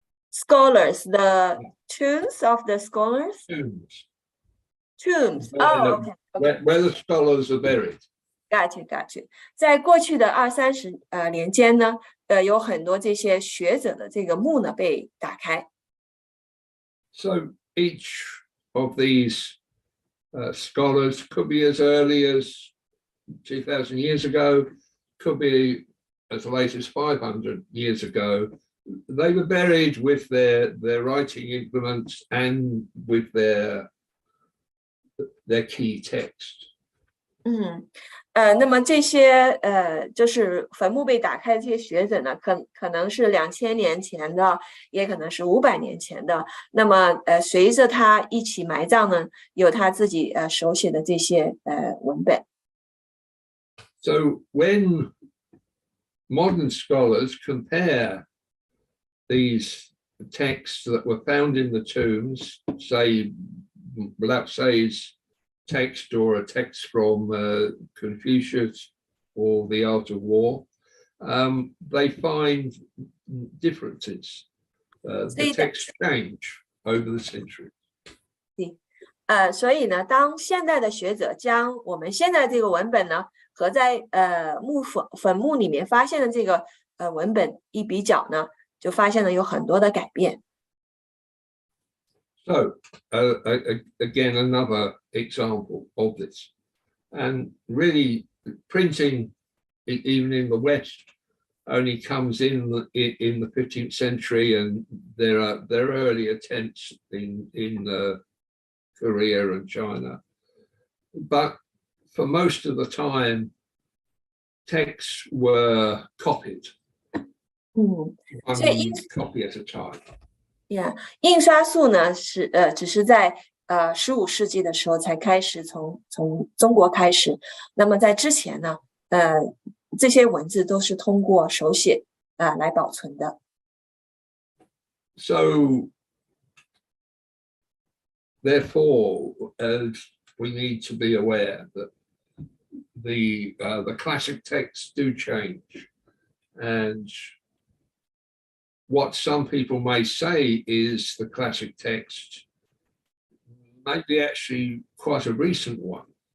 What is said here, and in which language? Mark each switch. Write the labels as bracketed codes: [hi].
[en] Scholars, the tombs of the scholars. Tombs. Oh, okay. Where the scholars are buried. Got you. [zh] 在过去的20-30年间呢，有很多这些学者的这个墓呢被打开。 [en] So each of these scholars could be as early as 2,000 years ago, could be as late as 500 years ago, they were buried with their writing implements and with their key text. [zh] 那么这些就是坟墓被打开的这些学者呢，可能是2000年前的，也可能是500年前的。那么随着他一起埋葬呢，有他自己手写的这些文本。 [en] So when modern scholars compare these texts that were found in the tombs, say Lao Tse's text or a text from Confucius or the Art of War, they find differences. The texts change over the centuries. [zh] 所以呢，当现代的学者将我们现在这个文本呢和在坟墓里面发现的这个文本一比较呢，就发现了有很多的改变。 [en] So again, another example of this, and really printing, even in the West, only comes in the 15th century, and there are early attempts in Korea and China, but for most of the time, texts were copied. One copy at a time. [zh] 印刷术呢只是在15世纪的时候才开始从中国开始。那么在之前呢，这些文字都是通过手写来保存的。 [en] So therefore, we need to be aware that the classic texts do change, and what some people may say is the classic text might be actually quite a recent one.